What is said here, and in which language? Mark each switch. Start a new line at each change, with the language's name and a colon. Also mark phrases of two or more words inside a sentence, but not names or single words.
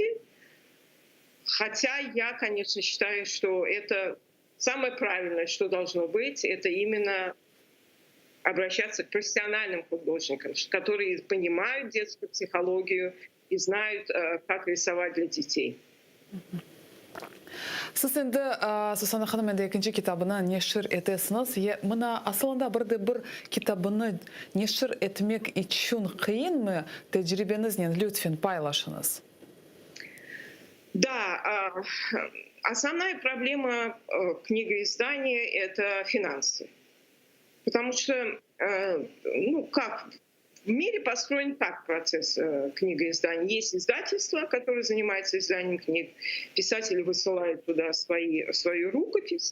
Russian: Хотя я, конечно, считаю, что это самое правильное, что должно быть, это именно обращаться к профессиональным художникам, которые понимают детскую психологию и знают, как рисовать для детей.
Crimean Tatar: Siz endi Susana hanım endi ikinci kitabını neşir etesiniz. Mına aslında bir kitabını neşir etmek için kıyın mı? Tecrübenizle lütfen paylaşınız.
Russian: Да, основная проблема книгоиздания — это финансы. Потому что, в мире построен так процесс книгоиздания. Есть издательство, которое занимается изданием книг. Писатели высылают туда свою рукопись.